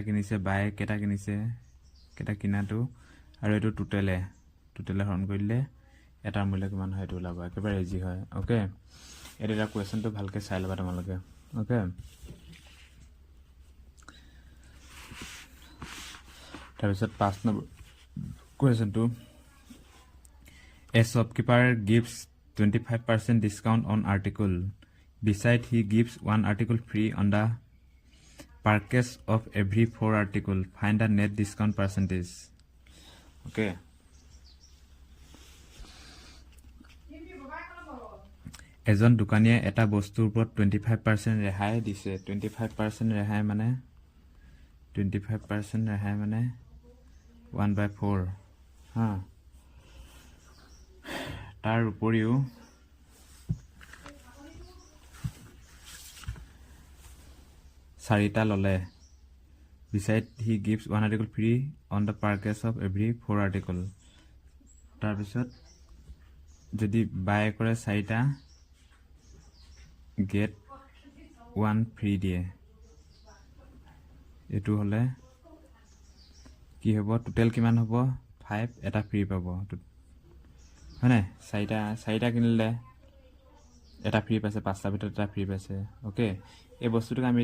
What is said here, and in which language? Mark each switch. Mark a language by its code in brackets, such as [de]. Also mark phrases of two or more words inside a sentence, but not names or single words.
[as] কিনিছে বাই কেটা কিনিছে কেটা কিনাটো আৰু এটো টোটেলে হৰণ কৰিলে এটাৰ মূল্য কিমান হয় এটো ওলাব একেবাৰে ইজি হয় ওকে এটা কোৱেশ্চনটো ভালকে চাই লবা তোমালোকে ওকে তাৰপিছত 5 নম্বৰ কোৱেশ্চনটো [en] A shopkeeper gives 25% discount on article. Beside, he gives one article free on the purchase of every 4 article. Find the net discount percentage. Okay. [as] এজন দোকানীয়ে এটা বস্তুৰ ওপৰত 25% ৰেহাই দিছে 25% ৰেহাই মানে 1/4 হা তাৰ উপৰিও চাৰিটা ললে [en] beside he gives one article free on the purchase of every 4 article [as] তাৰপিছত যদি বাই কৰে চাৰিটা [en] get 1 free [as] দিয়ে এটো হলে কি হ'ব টোটেল কিমান হ'ব 5 এটা ফ্ৰী পাব হয়নে চাৰিটা কিনিলে এটা ফ্ৰী পাইছে পাঁচটা ভিতৰত এটা ফ্ৰী পাইছে ওকে এই বস্তুটো আমি